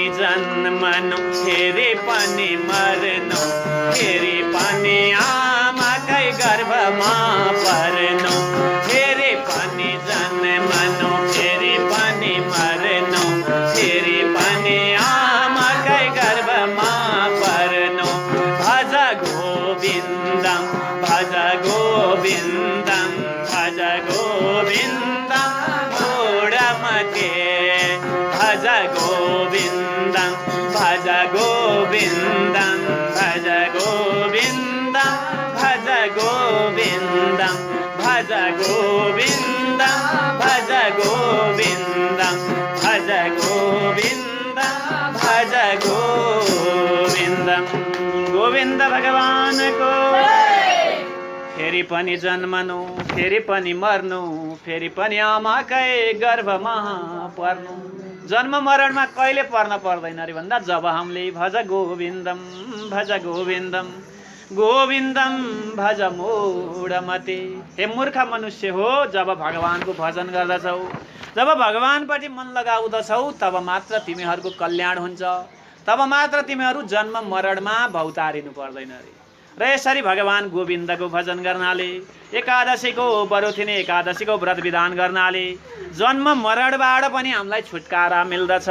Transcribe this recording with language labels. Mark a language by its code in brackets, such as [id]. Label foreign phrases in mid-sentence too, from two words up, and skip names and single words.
[ne] जन्मनु फेरि पनि मर्नु फेरि पनि आमाकै गर्भमा पर्नु फेरि पनि जन्मनु फेरि पनि मर्नु फेरि पनि आमाकै गर्भमा पर्नु [sa] भज गोविन्दम भज गोविन्दम भज गोविन्दम मूढमते भज गोविन्दम भज गोविन्दम भज गोविन्दम भज गोविन्दम भज गोविन्दम भज गोविन्दम भज गोविन्दम भज गोविन्दम। [ne] गोविन्द भगवानको फेरि पनि जन्मनु फेरि पनि मर्नु फेरि पनि आमाकै गर्भमा पर्नु जन्म मरणमा कहिले पर्न पर्दैन अरे भन्दा जब हामीले [sa] भज गोविन्दम गोविन्दम भज मूढमते। [ne] हे मूर्ख मनुष्य हो, जब भगवानको भजन गर्दछौ, जब भगवानपट्टि मन लगाउँदछौ, तब मात्र तिमीहरूको कल्याण हुन्छ, तब मात्र तिमीहरू जन्म मरणमा भौतारिनु पर्दैन रे। र यसरी भगवान गोविन्दको भजन गर्नाले, एकादशीको बरुथिने एकादशीको व्रत विधान गर्नाले जन्म मरणबाट पनि हामीलाई छुटकारा मिल्दछ।